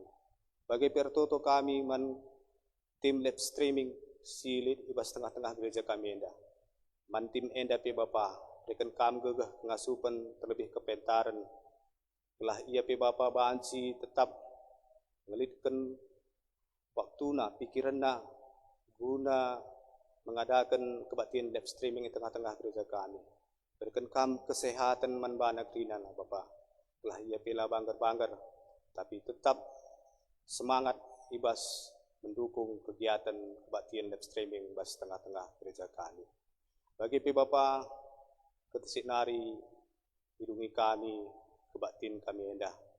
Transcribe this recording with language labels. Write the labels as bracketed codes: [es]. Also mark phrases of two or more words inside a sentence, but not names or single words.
[btx] Bagi pertoto kami man tim [en] live streaming [btx] silit ibas tengah-tengah gereja kami enda. Man tim enda pe Bapa rekan kam gegah ngasupan terlebih kepentaran. Kelah ia pe Bapa banci tetap ngelitkan waktuna pikiranna guna [id] mengadakan kebaktian live streaming di tengah-tengah gereja kami. Berikan kam kesehatan [btx] man bana krina Bapa. Kelah ia pe banggar-banggar [id] tapi tetap semangat [btx] ibas [id] mendukung kegiatan kebaktian live streaming [btx] ibas tengah-tengah gereja kami. Bagi pe Bapa ketisik nari hidungi kami kebaktian kami enda.